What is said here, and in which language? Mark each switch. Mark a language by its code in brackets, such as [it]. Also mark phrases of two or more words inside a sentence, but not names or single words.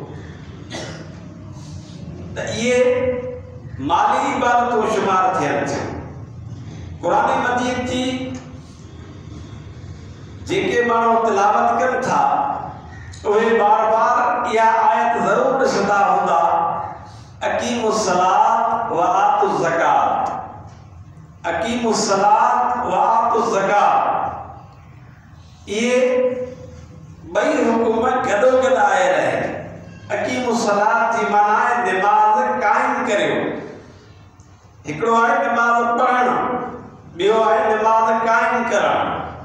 [sd] त इहे माली इबादतूं शुमार थियनि थियूं। कुरान मजीद जी जेके माण्हू तिलावत कनि था उहे बार बार इहा आयत ज़रूर ॾिसंदा हूंदा, [ar] أقيموا الصلاة وآتوا الزكاة، أقيموا الصلاة وآتوا الزكاة. [sd] इहे ॿई हुकुम गॾोगॾु आयल आहिनि। अकीमुस्सलात जी माना आहे नमाज़ क़ाइम करियो। हिकिड़ो आहे नमाज़ पढ़णु, ॿियो आहे नमाज़ क़ाइम करणु।